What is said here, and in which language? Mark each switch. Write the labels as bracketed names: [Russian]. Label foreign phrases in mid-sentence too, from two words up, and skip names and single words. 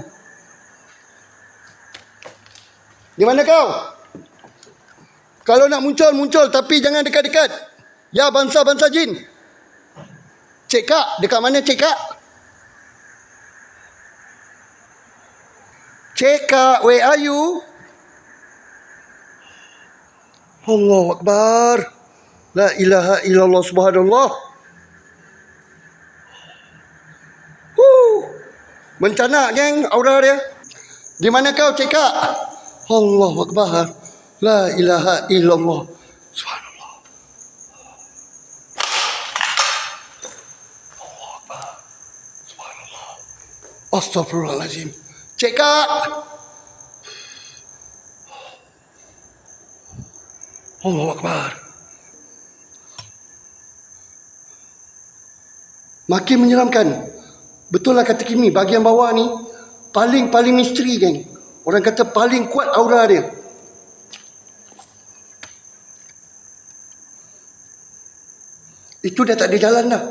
[Malay] Cobaan. Di mana kau? Kalau nak muncul, muncul. Tapi jangan dekat-dekat. Ya, bangsa-bangsa jin. Cik Kak, dekat mana Cik Kak? Cik Kak, [English] where are you? [Arabic] الله أكبر. لا إله إلا الله سبحان الله. [Malay] Mencana geng aura dia. Di mana kau Cik Kak? [Arabic] الله أكبر. لا إله إلا الله سبحان الله. الله أكبر. سبحان الله. أستغفر الله العظيم. Cik Kak. الله أكبر. [Malay] Makin menyeramkan. Betul lah kata Kimi, bahagian bawah ni paling misteri geng. Orang kata paling kuat aura dia. Itu dah tak ada jalan dah.